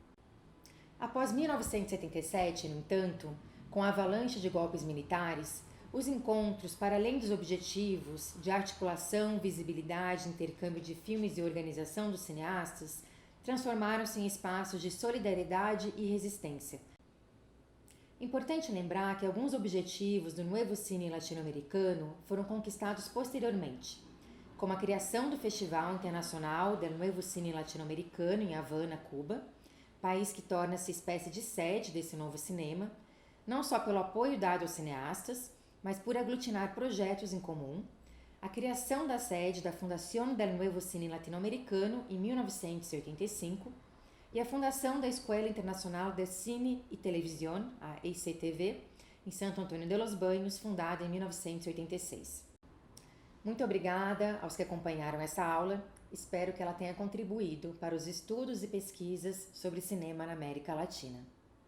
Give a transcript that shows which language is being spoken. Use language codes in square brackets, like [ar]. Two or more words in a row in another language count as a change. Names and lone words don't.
[pt] Após 1977, no entanto, com a avalanche de golpes militares, os encontros, para além dos objetivos de articulação, visibilidade, intercâmbio de filmes e organização dos cineastas, transformaram-se em espaços de solidariedade e resistência. Importante lembrar que alguns objetivos do Nuevo Cine latino-americano foram conquistados posteriormente, como a criação do Festival Internacional del Nuevo Cine Latino-Americano em Havana, Cuba, país que torna-se espécie de sede desse novo cinema, não só pelo apoio dado aos cineastas, mas por aglutinar projetos em comum, a criação da sede da Fundación del Nuevo Cine Latino-Americano em 1985 e a fundação da Escola Internacional de Cine e Televisão, a ECTV, em Santo Antônio de los Baños, fundada em 1986. Muito obrigada aos que acompanharam essa aula, espero que ela tenha contribuído para os estudos e pesquisas sobre cinema na América Latina.